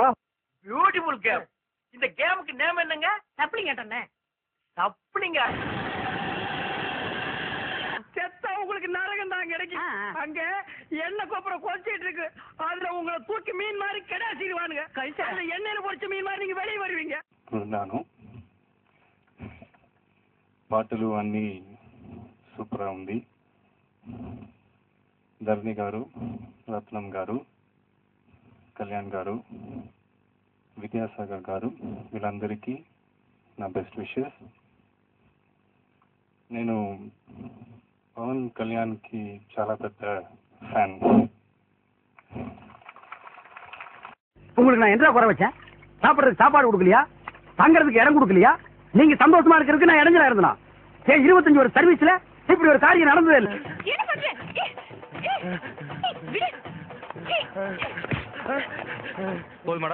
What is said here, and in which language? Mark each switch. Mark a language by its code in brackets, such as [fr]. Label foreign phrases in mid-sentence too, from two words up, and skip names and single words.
[en] beautiful game. [ta] இந்த கேமுக்கு நேம் என்னங்க? சப்ளிங் அட்டனே. சப்ளிங்க. செத்தா உங்களுக்கு நரகம் தான் கிடைக்கும். அங்க என்ன கோப்புறம் கொச்சிட்டு இருக்கு. அதுல உங்களை தூக்கி மீன் மாதிரி கிடாசிடுவானுங்க. கைசால எண்ணெயில பொரிச்ச மீன் மாதிரி நீங்க வெளியே வருவீங்க. [te] ನಾನು పాటలు అన్నీ సూపర్గా ఉంది. ధరణి గారు, రత్నం గారు, కళ్యాణ్ గారు, విద్యాసాగర్ గారు వీళ్ళందరికీ నా [en] best wishes. [te] నేను పవన్ కళ్యాణ్కి చాలా పెద్ద ఫ్యాన్. [ta] உங்களுக்கு நான் என்ன குறை வச்சேன்? சாப்பிடுறதுக்கு சாப்பாடு கொடுக்கலையா? தங்கறதுக்கு இடம் கொடுக்கலையா? நீங்க சந்தோஷமா இருக்கிறதுக்கு நான் இடைஞ்சலா இருந்தனா? 25 வருஷம் சர்வீஸ்ல இப்படி ஒரு காரியம் நடந்ததே இல்லை. போதுமாடா?